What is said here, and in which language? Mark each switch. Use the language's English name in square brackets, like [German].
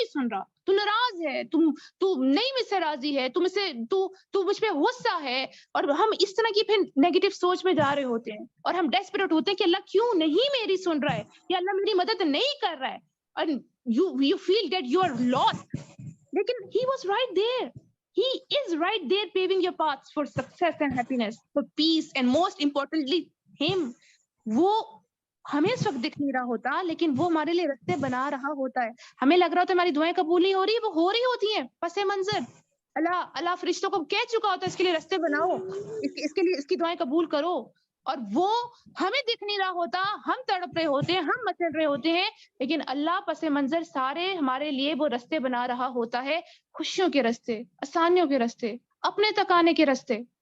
[Urdu] رہا, تو ناراض ہے, تو نہیں مجھ سے راضی ہے, تو مجھ پہ غصہ ہے, اور ہم اس طرح کی پھر نیگیٹو سوچ میں جا رہے ہوتے ہیں, اور ہم ڈیسپریٹ ہوتے ہیں کہ اللہ کیوں نہیں میری سن رہا ہے, یا اللہ میری مدد نہیں کر رہا ہے, اور [English] you feel that you are lost. [Urdu] لیکن [English] he was right there. He is right there paving your paths for success and happiness, for peace, and most importantly him. [Urdu] وہ ہمیں اس وقت دکھ نہیں رہا ہوتا, لیکن وہ ہمارے لیے راستے بنا رہا ہوتا ہے. ہمیں لگ رہا ہوتا ہے ہماری دعائیں قبول نہیں ہو رہی, وہ ہو رہی ہوتی ہیں پس منظر. اللہ فرشتوں کو کہہ چکا ہوتا ہے اس کے لیے راستے بناؤ, اس کے لیے اس کی دعائیں قبول کرو, اور وہ ہمیں دکھ نہیں رہا ہوتا, ہم تڑپ رہے ہوتے ہیں, ہم مچل رہے ہوتے ہیں, لیکن اللہ پس منظر سارے ہمارے لیے وہ راستے بنا رہا ہوتا ہے, خوشیوں کے راستے, آسانیوں کے راستے, اپنے تک آنے کے راستے.